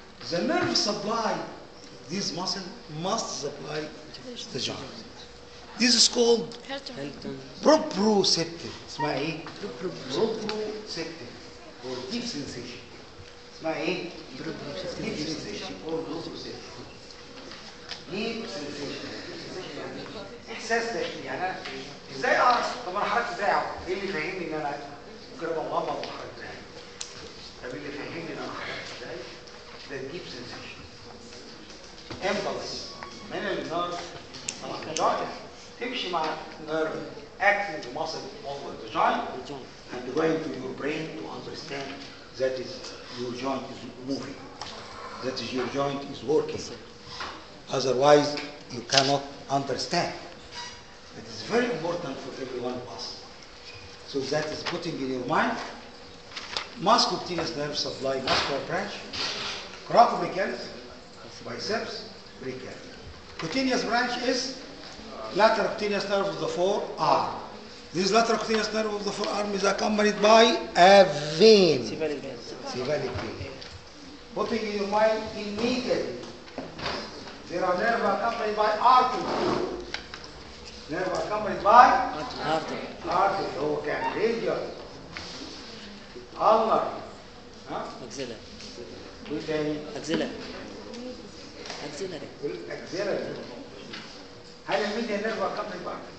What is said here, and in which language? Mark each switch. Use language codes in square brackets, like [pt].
[en] The nerve supply, this muscle must supply the joint. This is called proprioceptive. [ar] اسمها ايه؟ [en] proprioceptive or deep sensation. [ar] اسمها ايه؟ [en] deep sensation or proprioceptive. deep sensation. [ar] احساس داخلي. يعني انا ازاي اعرف؟ طب انا حركت دراعي اهو، ايه اللي يفهمني ان انا ممكن ابقى مغمض وحركت دراعي؟ طب اللي يفهمني ان انا حركت دراعي ده deep sensation. [en] impulse [ar] من النيرف طبعا تمشي مع [en] nerve acting muscle over the joint and going to your brain to understand that is your joint is moving, that is your joint is working. Otherwise you cannot understand. It is very important for every one of us. So that is putting in your mind musculocutaneous nerve supply muscular branch, coracobrachialis, biceps, brachialis. Cutaneous branch is lateral cutaneous nerve of the forearm. This lateral cutaneous nerve of the forearm is accompanied by a vein. Cephalic vein. Putting in your mind immediately. There are nerve accompanied by artery. Nerve accompanied by artery. [ar] هو كان radial. [en] ulnar. Axillar. [ar] وايه تاني؟ [en] Axillar. والاكزيلري. هل الميديا نيرف accompanied by؟